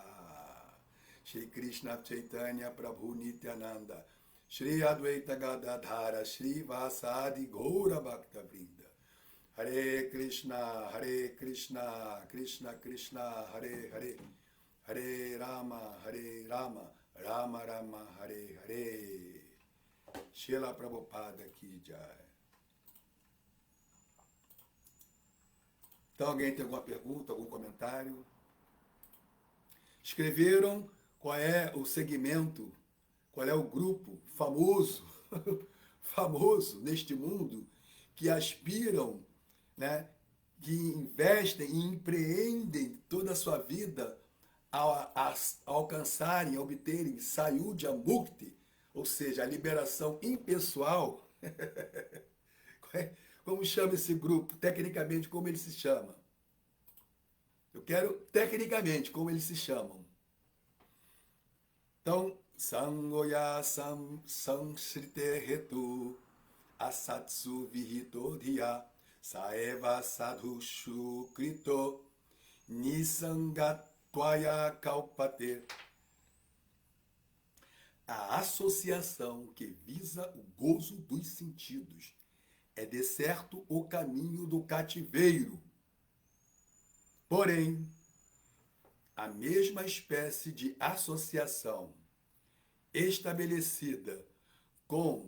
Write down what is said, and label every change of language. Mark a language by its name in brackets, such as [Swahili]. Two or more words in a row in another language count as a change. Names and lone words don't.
[Sanskrit] Shri Krishna Chaitanya Prabhu Nityananda, Shri Advaita Gadadhara, Shri Vasadi Gaura Bhakta Vrinda. Hare Krishna, Krishna Krishna, Hare Hare, Hare Rama, Rama Rama, Hare Hare. [Hindi] Srila Prabhupada Ki Jai. [Portuguese] Então, alguém tem alguma pergunta, algum comentário? Escreveram qual é o segmento, qual é o grupo famoso, famoso neste mundo, que aspiram, né, que investem e empreendem toda a sua vida a alcançarem, a obterem [Sanskrit] Sayudhya Mukti, [Portuguese] ou seja, a liberação impessoal. Como chama esse grupo? Tecnicamente, como ele se chama? Eu quero, tecnicamente, como eles se chamam. Então, [Sanskrit] Sangoya Sansrite Hetu Asatsu Vihito Dhiya Saeva Sadhushu Krito Nisangatwaya Kalpate. [Portuguese] A associação que visa o gozo dos sentidos é de certo o caminho do cativeiro. Porém, a mesma espécie de associação estabelecida com...